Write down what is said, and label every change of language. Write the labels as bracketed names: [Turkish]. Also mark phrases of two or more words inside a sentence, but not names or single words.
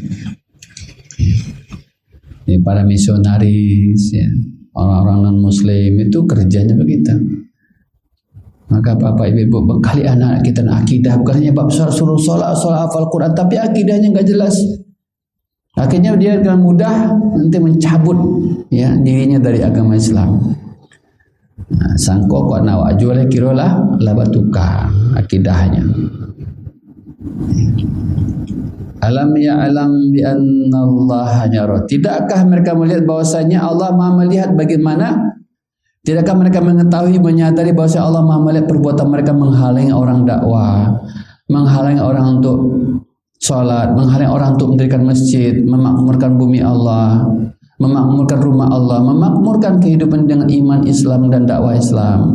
[Indonesian] Ini para misionaris, ya, orang-orang non-muslim itu kerjanya begitu. Maka Bapak Ibu bekali anak kita akidah, bukan hanya bab suruh sholat, hafal Quran, tapi akidahnya nggak jelas. Akhirnya dia dengan mudah nanti mencabut, ya, dirinya dari agama Islam. Nah, sangko kok nawak jual kirolah labatuka akidahnya. [Arabic] Alam ya'lam bi anna Allah yara. [Indonesian] Tidakkah mereka melihat bahwasanya Allah Maha melihat? Bagaimana? Tidakkah mereka mengetahui, menyadari bahwasanya Allah Maha melihat perbuatan mereka menghalangi orang dakwah, menghalangi orang untuk sholat, menghalangi orang untuk mendirikan masjid, memakmurkan bumi Allah, memakmurkan rumah Allah, memakmurkan kehidupan dengan iman Islam dan dakwah Islam.